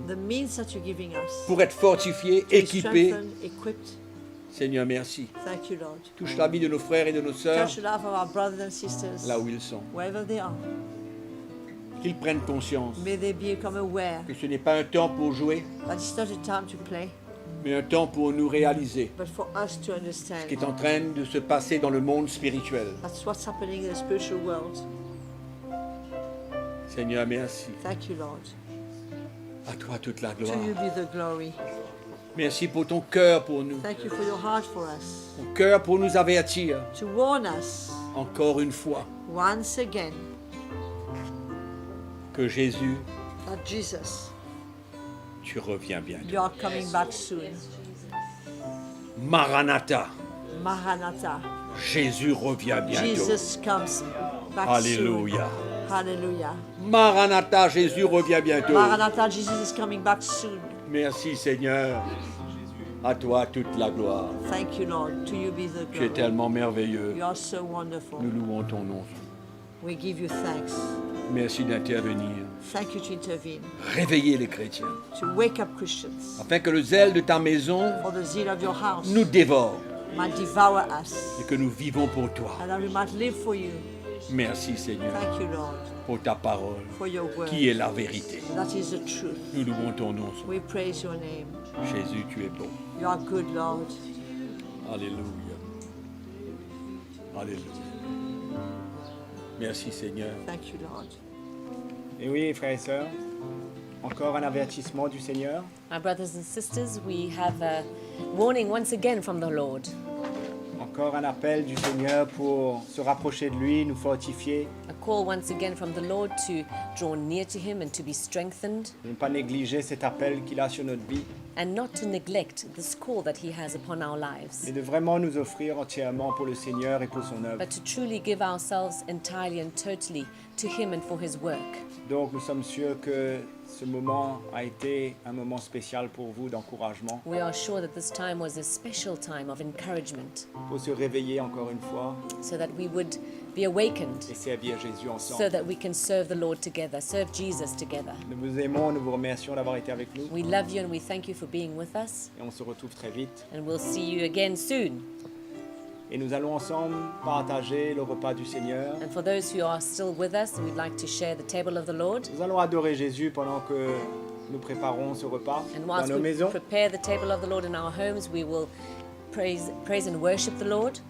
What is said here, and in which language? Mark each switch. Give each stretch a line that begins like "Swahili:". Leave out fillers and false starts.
English: the means that you're giving us.
French: pour être fortifiés,
English: To be
French: équipés.
English: strengthened, equipped.
French: Seigneur, merci.
English: Thank you, Lord.
French: Touche la vie de nos frères et de nos sœurs
English: Touch the life of our brothers and sisters,
French: là où ils sont.
English: wherever they are.
French: Qu'ils prennent conscience
English: May they become aware
French: que ce n'est pas un temps pour jouer,
English: that it's not a time to play,
French: mais un temps pour nous réaliser
English: but for us to
French: ce
English: understand
French: qui est en train de se passer dans le monde spirituel.
English: that's what's happening in the spiritual world.
French: Seigneur, merci.
English: Thank you, Lord.
French: À toi toute la
English: To
French: gloire.
English: you be the glory.
French: Merci pour ton cœur pour nous.
English: Thank you for your heart for us.
French: Ton cœur pour nous avertir
English: To warn us
French: encore une fois
English: once again
French: que Jésus,
English: that Jesus,
French: tu reviens bientôt.
English: you are coming back soon.
French: Maranatha,
English: Maranatha.
French: Jésus revient bientôt.
English: Jesus comes back
French: Alléluia.
English: soon. Hallelujah.
French: Maranatha, Jésus revient bientôt.
English: Maranatha, Jesus is coming back soon.
French: Merci Seigneur. À toi toute la gloire.
English: Thank you, Lord. To you be the
French: Tu es
English: glory.
French: tellement merveilleux.
English: You are so wonderful.
French: Nous louons ton nom.
English: We give you thanks.
French: Merci d'intervenir.
English: Thank you to intervene,
French: Réveiller les chrétiens.
English: to wake up Christians,
French: Afin que le zèle de ta maison
English: for the zeal of your house
French: nous dévore
English: might devour us,
French: et que nous vivons pour toi.
English: and that we might live for you.
French: Merci Seigneur
English: Thank you, Lord,
French: pour ta parole
English: for your word.
French: qui est la vérité.
English: That is the truth.
French: Nous louons ton nom.
English: We praise your name.
French: Jésus, tu es bon.
English: You are good, Lord.
French: Alléluia. Alléluia. Merci Seigneur.
English: Thank you, Lord.
French: Et oui, frères et sœurs, encore un avertissement du Seigneur.
English: My brothers and sisters, we have a warning once again from the Lord.
French: Encore un appel du Seigneur pour se rapprocher de lui, nous fortifier,
English: A call once again from the Lord to draw near to Him and to be strengthened,
French: de ne pas négliger cet appel qu'il a sur notre vie
English: and not to neglect this call that He has upon our lives,
French: et de vraiment nous offrir entièrement pour le Seigneur et pour son œuvre.
English: but to truly give ourselves entirely and totally to Him and for His work.
French: Donc nous sommes sûrs que ce moment a été un moment spécial pour vous d'encouragement,
English: We are sure that this time was a special time of encouragement,
French: pour se réveiller encore une fois
English: so that we would be awakened,
French: et servir Jésus
English: so
French: ensemble.
English: that we can serve the Lord together, serve Jesus together.
French: Nous vous aimons, nous vous remercions d'avoir été avec nous
English: We love you and we thank you for being with us,
French: et on se retrouve très vite.
English: and we'll see you again soon.
French: Et nous allons ensemble partager le repas du Seigneur.
English: And for those who are still with us, we'd like to share the table of the Lord.
French: Nous allons adorer Jésus pendant que nous préparons ce repas
English: And
French: dans
English: whilst
French: nos
English: we
French: maisons
English: prepare the table of the Lord in our homes, we will praise and worship the Lord,